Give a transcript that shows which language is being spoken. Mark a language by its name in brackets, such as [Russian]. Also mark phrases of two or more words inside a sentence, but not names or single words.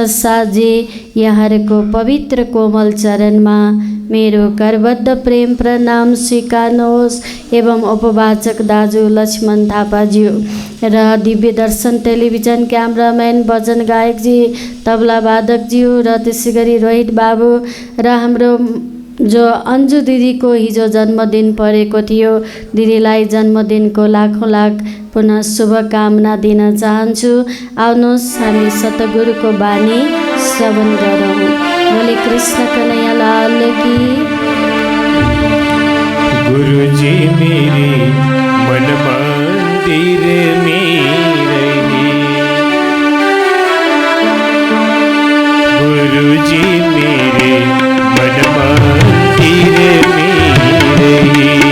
[Nepali] साथजी, यहाँहरूको पवित्र कोमल चरणमा मेरो करबद्ध प्रेम प्रणाम स्वीकार्नुहोस् एवं उपवाचक दाजु लक्ष्मण थापाज्यू र दिव्य दर्शन टेलिभिजन क्यामराम्यान भजन गायकजी, तबला वादकज्यू र त्यसै गरी रोहित बाबू र हाम्रो जो अन्जु दिदी को हिजो जन्मदिन परेको थियो, दिदीलाई जन्मदिनको लाखौं लाख पुनः शुभकामना दिन चाहन्छु। आउनुहोस् हामी सतगुरुको बानी श्रवण गरौँ। [Hindi] बोले कृष्ण कन्हैया लाल की। गुरुजी मेरे मन मंदिर में रही, गुरुजी मेरे मन मंदिर में रही।